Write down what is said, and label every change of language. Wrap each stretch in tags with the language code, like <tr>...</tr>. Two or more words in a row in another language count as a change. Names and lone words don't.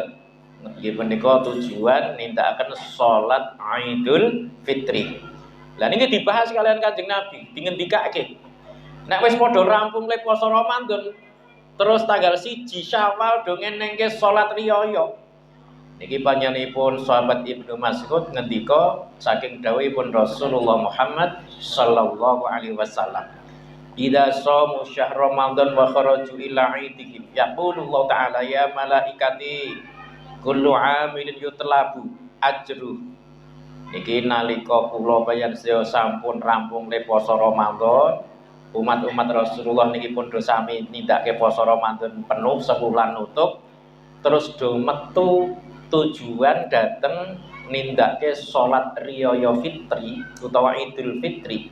<jv>Nggih menika tujuan nindakaken salat Idul Fitri. Lah niki dibahas kalian Kanjeng Nabi, dingendikake. Nek wis padha rampung le poso Ramadan, terus tanggal 1 Syawal do ngenengke salat riyaya. Niki panjenenganipun sahabat Ibnu Mas'ud ngendika saking dawuhipun Rasulullah Muhammad</jv> <ar>صلى الله عليه وسلم. إذا صاموا شهر رمضان وخرجوا إلى عيدهم يقول الله تعالى يا ملائكتي كل عامل يطلب أجره.</ar> <jv>Niki nalika kula bayan sedaya sampun rampung le poso Ramadan, umat-umat Rasulullah niki pun do sami nindakake poso Ramadan penuh sebulan nutup, terus do metu tujuan dateng nindakake salat riyaya fitri utawa Idul Fitri.</jv>